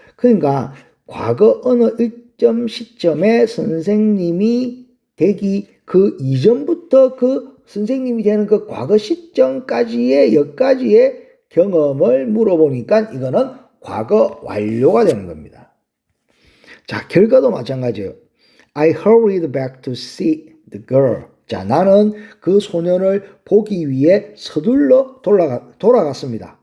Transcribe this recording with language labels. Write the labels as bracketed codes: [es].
[ko] 그러니까 과거 어느 일점 시점에 선생님이 되기 그 이전부터 그 선생님이 되는 그 과거 시점까지의 여기까지의 경험을 물어보니까 이거는 과거 완료가 되는 겁니다. 자, 결과도 마찬가지예요. [en] I hurried back to see the girl. [ko] 자, 나는 그 소년을 보기 위해 서둘러 돌아갔습니다.